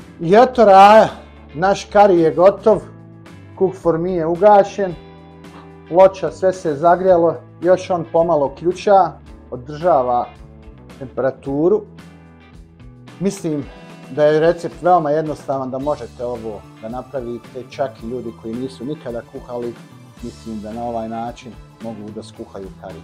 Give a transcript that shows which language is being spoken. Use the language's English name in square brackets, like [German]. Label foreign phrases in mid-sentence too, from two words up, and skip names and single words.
[Bosnian] I eto raja, naš kari je gotov, cook for me je ugašen, ploča sve se zagrijalo, još on pomalo ključa, održava temperaturu. Mislim da je recept veoma jednostavan, da možete ovo da napravite, čak i ljudi koji nisu nikada kuhali, mislim da na ovaj način mogu da skuhaju kari.